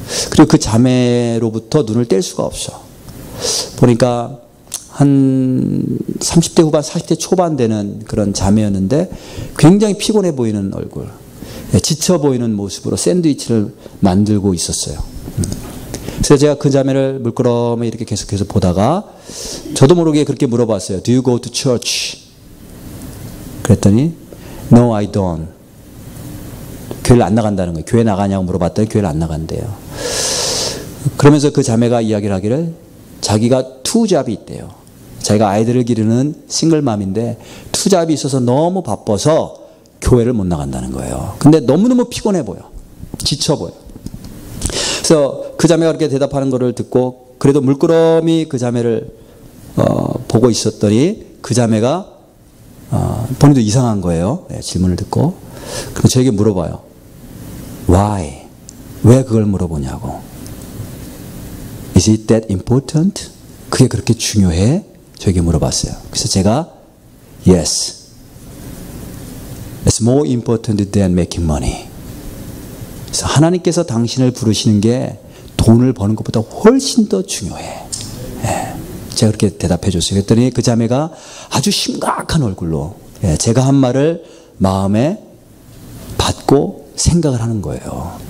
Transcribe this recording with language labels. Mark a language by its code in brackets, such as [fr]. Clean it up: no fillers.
[ko] 그리고 그 자매로부터 눈을 뗄 수가 없어. 보니까 한 30대 후반 40대 초반 되는 그런 자매였는데 굉장히 피곤해 보이는 얼굴, 지쳐 보이는 모습으로 샌드위치를 만들고 있었어요. 그래서 제가 그 자매를 물끄러미 이렇게 계속해서 보다가 저도 모르게 그렇게 물어봤어요. [en] Do you go to church? [ko] 그랬더니 [en] No, I don't. [ko] 교회를 안 나간다는 거예요. 교회 나가냐고 물어봤더니 교회를 안 나간대요. 그러면서 그 자매가 이야기를 하기를 자기가 투잡이 있대요. 자기가 아이들을 기르는 싱글맘인데 투잡이 있어서 너무 바빠서 교회를 못 나간다는 거예요. 근데 너무너무 피곤해 보여. 지쳐 보여. 그래서 그 자매가 그렇게 대답하는 거를 듣고 그래도 물끄러미 그 자매를 보고 있었더니 그 자매가 본인도 이상한 거예요. 네, 질문을 듣고. 그래서 저에게 물어봐요. [en] Why? [ko] 왜 그걸 물어보냐고. [en] Is it that important? [ko] 그게 그렇게 중요해? 저에게 물어봤어요. 그래서 제가 [en] Yes. It's more important than making money. [ko] 그래서 하나님께서 당신을 부르시는 게 돈을 버는 것보다 훨씬 더 중요해. 예, 제가 그렇게 대답해 줬어요. 그랬더니 그 자매가 아주 심각한 얼굴로 제가 한 말을 마음에 받고 생각을 하는 거예요.